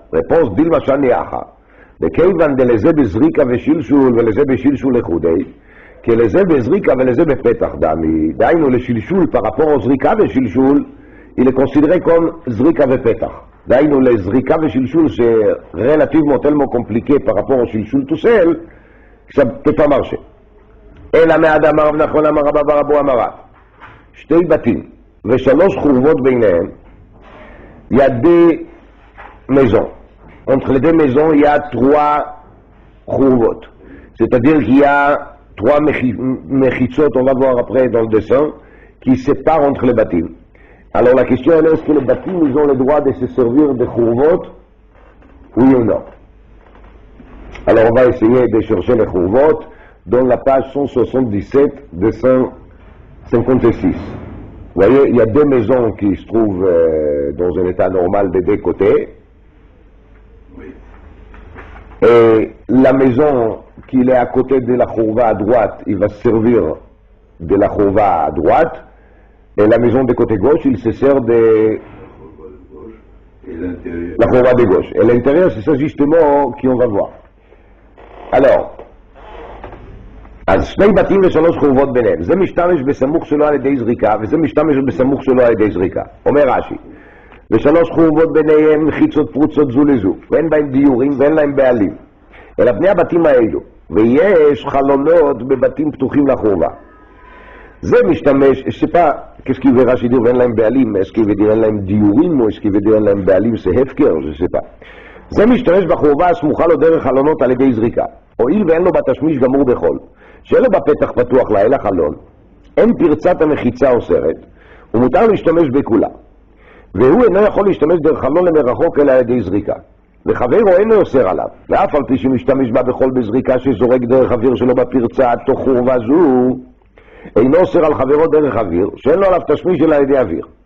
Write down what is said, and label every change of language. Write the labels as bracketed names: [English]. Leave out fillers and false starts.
[Hebrew] רפוס דילמה שאני אחא, וכיוון דלזה בזריקה ושלשול ולזה בשלשול לחודי, כי לזה בזריקה ולזה בפתח דמי, דהיינו לשלשול [French] par rapport au [Hebrew] זריקה ושלשול, [French] il est considéré comme [Hebrew] זריקה ופתח. דהיינו לזריקה ושלשול [French] c'est relativement tellement compliqué par rapport au שלשול tout seul, que ça ne peut pas marcher. [Hebrew] אלא מאדם הרב נכון אמר רבא ברבו אמרה, שתי בתים ושלוש חורבות ביניהם, [French] il y a deux maisons. Entre les deux maisons, il y a trois khurvot. C'est-à-dire qu'il y a trois mechitzot, on va voir après dans le dessin, qui séparent entre les bâtiments. Alors la question est, est-ce que les bâtiments ils ont le droit de se servir de khurvot? Oui ou non? Alors on va essayer de chercher les khurvot dans la page 177 de 156. Vous voyez, il y a deux maisons qui se trouvent dans un état normal des deux côtés. Oui. Et la maison qui est à côté de la khourva à droite, il va se servir de la khourva à droite. Et la maison de côté gauche, il se sert de la khourva de gauche. Et l'intérieur, c'est ça justement qu'on va voir. [Hebrew] Alors, אז שני בתים ושלוש חורבות ביניהם, זה משתמש בסמוך שלו על ידי זריקה, וזה משתמש בסמוך שלו על ידי זריקה. אומר רש"י, ושלוש חורבות ביניהם מחיצות פרוצות זו לזו, ואין בהם דיורים ואין להם בעלים, אלא בני הבתים האלו, ויש חלונות בבתים פתוחים לחורבה. זה משתמש, [French] c'est pas, qu'est-ce qu'il veut Rashi dire, [Hebrew] ואין להם בעלים, [French] est-ce qu'il veut dire [Hebrew] אין להם דיורים, [French] ou est-ce qu'il veut dire [Hebrew] אין להם בעלים, [French] c'est הפקר, je sais pas. [Hebrew] זה משתמש בחורבה הסמוכה לו דרך חלונות על ידי זריקה, הואיל ואין לו בתשמיש גמור בחול. שאין לו בפתח פתוח לה אלא חלון, אין פרצת המחיצה אוסרת, ומותר להשתמש בכולה. והוא אינו יכול להשתמש דרך חלון למרחוק אלא על ידי זריקה. וחברו אינו אוסר עליו, ואף על פי שמשתמש בה בכל בזריקה שזורק דרך אוויר שלו בפרצה תוך חורבה זו, אינו אוסר על חברו דרך אוויר, שאין לו עליו תשמיש אלא על ידי אוויר.